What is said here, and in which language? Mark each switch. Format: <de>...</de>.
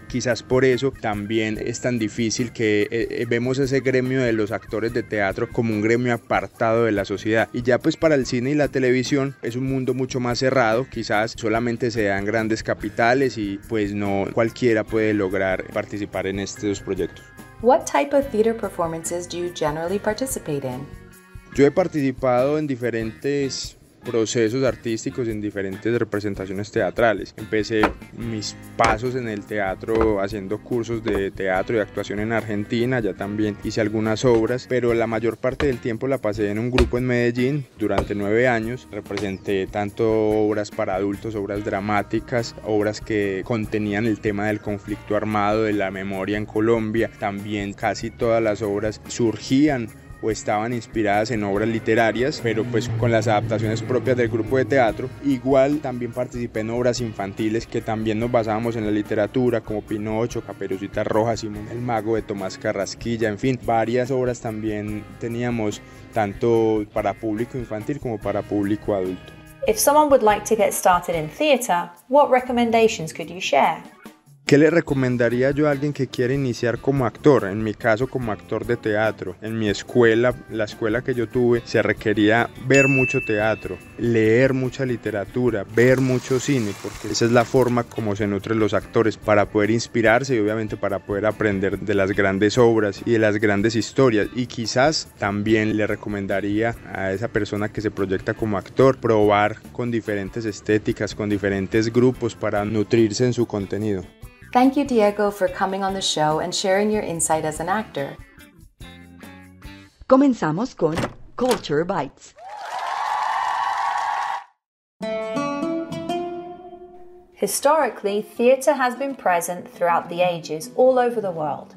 <es>Quizás por eso también es tan difícil que vemos ese gremio de los actores de teatro como un gremio apartado de la sociedad. Y ya pues para el cine y la televisión es un mundo mucho más cerrado, quizás solamente se dan grandes capitales y pues no cualquiera puede lograr participar en estos proyectos.</es> <en>What type of theater performances do you generally participate in?</en> <es>Yo he participado en diferentes procesos artísticos, en diferentes representaciones teatrales. Empecé mis pasos en el teatro haciendo cursos de teatro y actuación en Argentina, ya también hice algunas obras, pero la mayor parte del tiempo la pasé en un grupo en Medellín durante 9 años. Representé tanto obras para adultos, obras dramáticas, obras que contenían el tema del conflicto armado, de la memoria en Colombia. También casi todas las obras surgían o estaban inspiradas en obras literarias, pero pues con las adaptaciones propias del grupo de teatro. Igual también participé en obras infantiles que también nos basábamos en la literatura, como Pinocho, Caperucita Roja, Simón el Mago de Tomás Carrasquilla, en fin, varias obras también teníamos, tanto para público infantil como para público adulto.</es> <en>If someone would like to get started in theatre, what recommendations could you share?</en> <es>¿Qué le recomendaría yo a alguien que quiere iniciar como actor? En mi caso, como actor de teatro. En mi escuela, la escuela que yo tuve, se requería ver mucho teatro, leer mucha literatura, ver mucho cine, porque esa es la forma como se nutren los actores, para poder inspirarse y obviamente para poder aprender de las grandes obras y de las grandes historias. Y quizás también le recomendaría a esa persona que se proyecta como actor probar con diferentes estéticas, con diferentes grupos, para nutrirse en su contenido.</es> <en>Thank you, Diego, for coming on the show and sharing your insight as an actor.</en> <es>Comenzamos con Culture Bites.</es> <en>Historically, theatre has been present throughout the ages all over the world.</en>